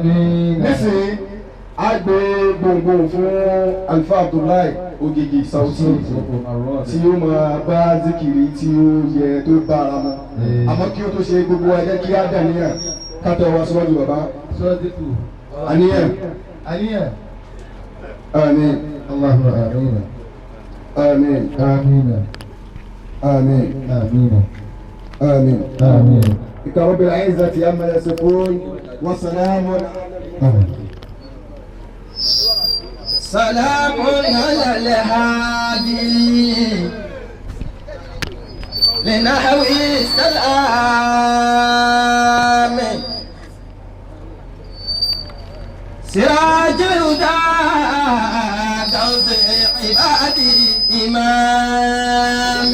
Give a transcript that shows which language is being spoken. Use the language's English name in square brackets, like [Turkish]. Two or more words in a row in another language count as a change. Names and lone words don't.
[Yoruba] nísìnyí a gbé gbòǹgbò fún Alfa Abdullahi Ogigi Sauti tí ó máa bá zikiri tí ó yẹ tó bá ara mu àmọ́ kí ó tó ṣe gbogbo ẹjẹ́ kí á dà níyà ká tẹ́ wá síwájú bàbá àníyàn. [Arabic] آمين اللهم آمين آمين آمين آمين آمين آمين آمين رب العزة عما يصفون وسلام سلام على الهادي لنحو السلام سراج الهدى توزيع عبادي إمام